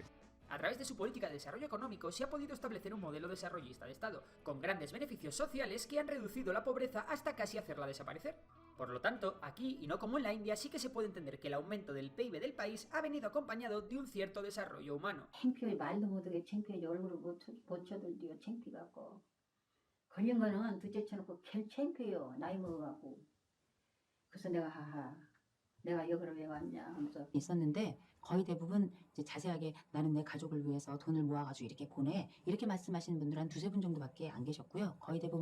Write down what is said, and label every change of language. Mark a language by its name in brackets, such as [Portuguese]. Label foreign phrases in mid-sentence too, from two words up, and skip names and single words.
[Spanish] A través de su política de desarrollo económico se ha podido establecer un modelo desarrollista de Estado, con grandes beneficios sociales que han reducido la pobreza hasta casi hacerla desaparecer. Por lo tanto, aquí, y no como en la India, sí que se puede entender que el aumento del PIB del país ha venido acompañado de un cierto desarrollo humano. [Korean] 창피해 말도 못하게 창피해 얼굴을 못 쳐들디요 창피갖고 걸린 거는 둘째 쳐놓고 개 창피해요 나이 먹어갖고 그래서 내가 여기를 왜 왔냐 하면서 있었는데 거의 대부분 이제 자세하게 나는 내 가족을 위해서 돈을 모아가지고 이렇게 보내 이렇게 말씀하시는 분들 한 두세 분 정도밖에 안 계셨고요.